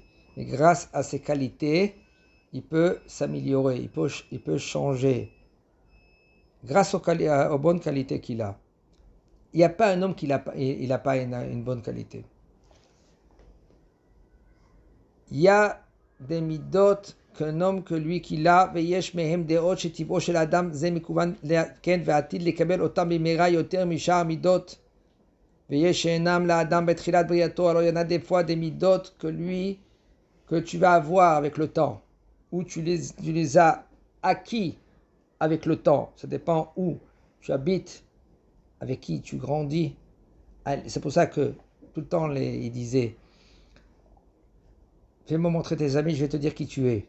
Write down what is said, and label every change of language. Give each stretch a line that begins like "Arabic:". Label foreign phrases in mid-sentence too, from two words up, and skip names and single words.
French: Et grâce à ces qualités, il peut s'améliorer, il peut changer. Grâce aux bonnes qualités qu'il a. Il n'y a pas un homme qui n'a pas une bonne qualité. Il y a des midot qu'un homme que lui qu'il a,
Hebrew: ויש מהם דעות שטבעו של האדם זה מכוון כן ועתיד לקבל אותם במהרה יותר משאר המידות ויש שאינם לאדם בתחילת בריאתו.
French: Alors il y en a des fois des midot que tu vas avoir avec le temps, ou tu les as acquis avec le temps. Ça dépend où tu habites, avec qui tu grandis. C'est pour ça que tout le temps il disait fais-moi montrer tes amis, je vais te dire qui tu es.